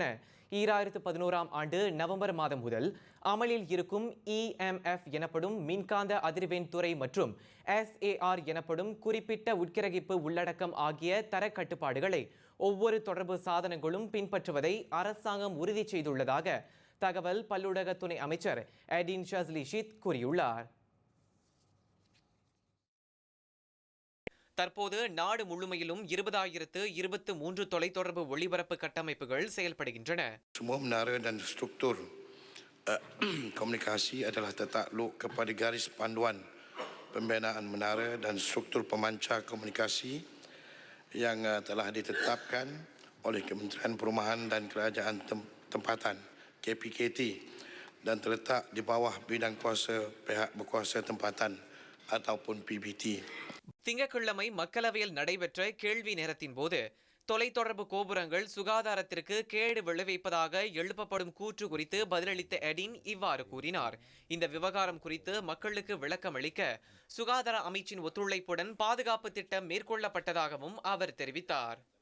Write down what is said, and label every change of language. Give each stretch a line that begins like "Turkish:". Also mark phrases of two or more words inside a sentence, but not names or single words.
Tamil: 2011ஆம் ஆண்டு நவம்பர் மாதம் முதல் அமலில் இருக்கும் EMF எனப்படும் மின்காந்த அதிர்வெண் துறை மற்றும் SAR எனப்படும் குறிப்பிட்ட உட்கிரகிப்பு உள்ளடக்கம் ஆகிய தர கட்டுப்பாடுகளை ஒவ்வொரு தொடர்பு சாதனங்களும் பின்பற்றுவதை அரசாங்கம் உறுதி செய்துள்ளதாக தகவல் பல்லுலக துணை அமைச்சர் எடின் ஷஸ்லி ஷித் கூறியுள்ளார். தற்போது நாடு முழுமையிலும் 20,023 தொலைத்தொடர்பு ஒளிபரப்பு கட்டமைப்புகள் செயல்படுகின்றன.
Malay: Semua menara dan struktur komunikasi adalah tertakluk kepada garis panduan pembinaan menara dan struktur pemancar komunikasi yang telah ditetapkan oleh Kementerian Perumahan dan Kerajaan Tempatan KPKT dan terletak di bawah bidang kuasa pihak berkuasa tempatan ataupun PBT.
Tamil: திங்கட்கிழமை மக்களவையில் நடைபெற்ற கேள்வி நேரத்தின் போது தொலைத்தொடர்பு கோபுரங்கள் சுகாதாரத்திற்கு கேடு விளைவிப்பதாக எழுப்பப்படும் கூற்று குறித்து பதிலளித்த எடின் இவ்வாறு கூறினார். இந்த விவகாரம் குறித்து மக்களுக்கு விளக்கம் அளிக்க சுகாதார அமைச்சின் ஒத்துழைப்புடன் பாதுகாப்பு திட்டம் மேற்கொள்ளப்பட்டதாகவும் அவர் தெரிவித்தார்.